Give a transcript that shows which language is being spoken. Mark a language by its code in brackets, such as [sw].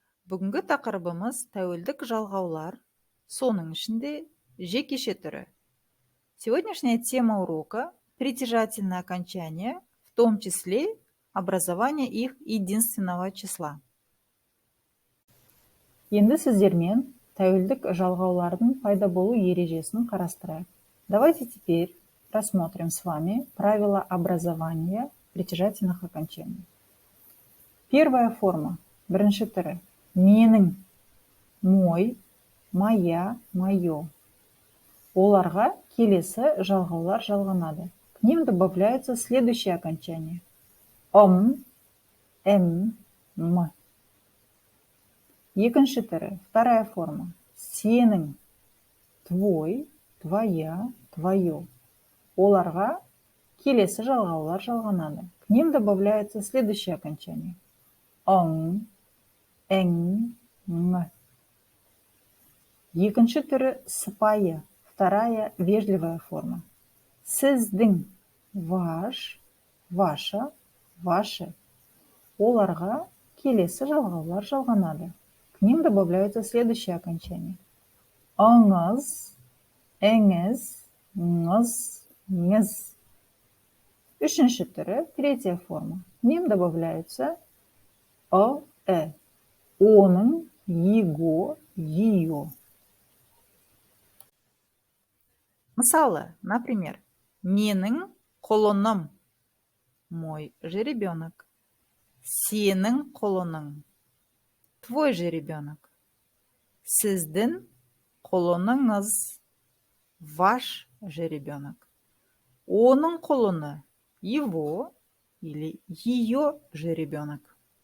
[kk] Бүгінгі тақырыбымыз тәуелдік жалғаулар, соның ішінде жекеше түрі. [ru] Сегодняшняя тема урока – притяжательное окончание, в том числе образование их единственного числа. [kk] Енді сіздермен тәуелдік жалғаулардың пайда болу ережесін қарастырайық. [ru] Давайте теперь рассмотрим с вами правила образования притяжательных окончаний. Первая форма, [kk] бірінші түрі, менің, [ru] мой, моя, мое. [kk] Оларға келесі жалғаулар жалғанады. [ru] К ним добавляются следующие окончания. М, м. [kk] Екінші түрі, [ru] вторая форма, [kk] сенің, [ru] твой, твоя, твое. [kk] Оларға келесі жалғаулар жалғанады. [ru] К ним добавляются следующие окончания. [kk] Ң, ң. Екінші түрі сыпайы, [ru] вторая вежливая форма. [kk] Сіздің, [ru] ваш, ваша, ваше. [kk] Оларға келесі жалғаулар жалғанады. [ru] К ним добавляются следующие окончания. [kk] Аңыз, әңіз, ңыз, ңіз. Үшінші түрі, [ru] третья форма. К ним добавляются [kk] оның, [ru] его, ее. [kk] Мысалы, [ru] например, [kk] менің қолыным, [ru] мой жеребенок. [kk] Сенің қолының, [ru] твой жеребенок. [kk] Сіздің қолыныңыз, [ru] ваш жеребенок. [kk] Оның қолыны, [ru] его или ее жеребенок.